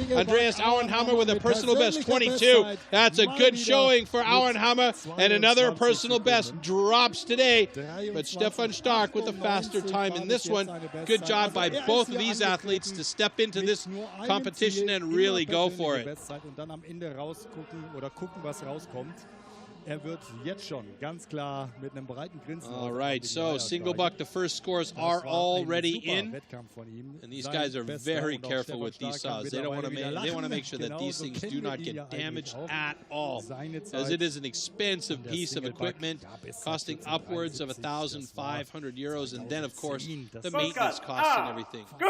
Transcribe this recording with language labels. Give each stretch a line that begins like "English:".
English: Andreas Auenhammer with a personal best 22. That's a good showing for Auenhammer, and another personal best drops today, but Stefan Stark with a faster time in this one. Good job by both of these athletes to step into this competition and really go for it.
German: Und dann am Ende rausgucken oder gucken, was rauskommt. Wird jetzt schon ganz klar mit einem breiten Grinsen.
English: All right, so single buck, the first scores are already in, and these guys are very careful with these saws. They don't want to make sure that these things do not get damaged at all, as it is an expensive piece of equipment costing upwards of 1,500 euros, and then of course the maintenance costs and everything.